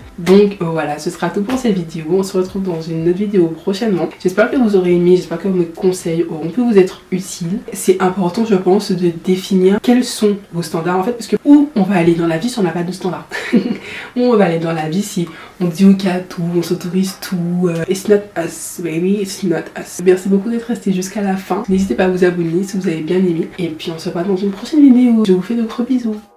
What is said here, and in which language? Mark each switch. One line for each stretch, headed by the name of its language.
French: Donc voilà, ce sera tout pour cette vidéo. On se retrouve dans une autre vidéo prochainement. J'espère que vous aurez aimé, j'espère que mes conseils auront pu vous être utiles. C'est important, je pense, de définir quels sont vos standards en fait, parce que où on va aller dans la vie si on n'a pas de standards. Où on va aller dans la vie si on dit ok à tout, on s'autorise tout.
English: It's not us, baby, it's not us.
French: Merci beaucoup d'être resté jusqu'à la fin. N'hésitez pas à vous abonner si vous avez bien aimé. Et puis on se voit dans une prochaine vidéo. Je vous fais de gros bisous.